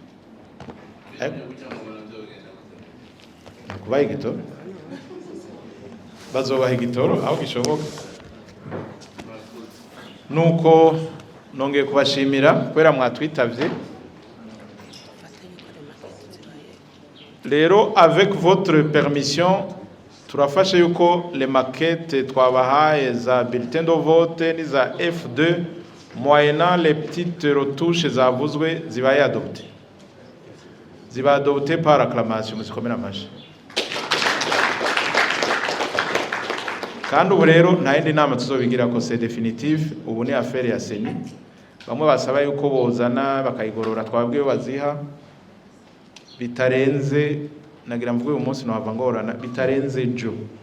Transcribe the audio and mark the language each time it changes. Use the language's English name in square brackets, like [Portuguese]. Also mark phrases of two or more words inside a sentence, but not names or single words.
[Rundi] kubaye igitoro bazobaha igitoro aho gishoboka nuko nongeye kubashimira kubera mwatwitavye [French] rero avec votre permission [Rundi] turafashe yuko [French] les maquettes [Rundi] twabahaye za [French] bulletin de vote [Rundi] ni za F2 [French] moyennant les petites retouches [Rundi] zavuzwe zibaye [French] adoptées [Rundi] ziba [French] adoptées par acclamation [Rundi] musikomera amashi kandi ubu rero nta yindi nama tuzobigira ko [French] c'est définitif [Rundi] ubu ni affaire ya seni bamwe basaba yuko bozana bakayigorora twabwiye baziha bitarenze nagira mvuge uyu munsi no hava ngorana bitarenze jo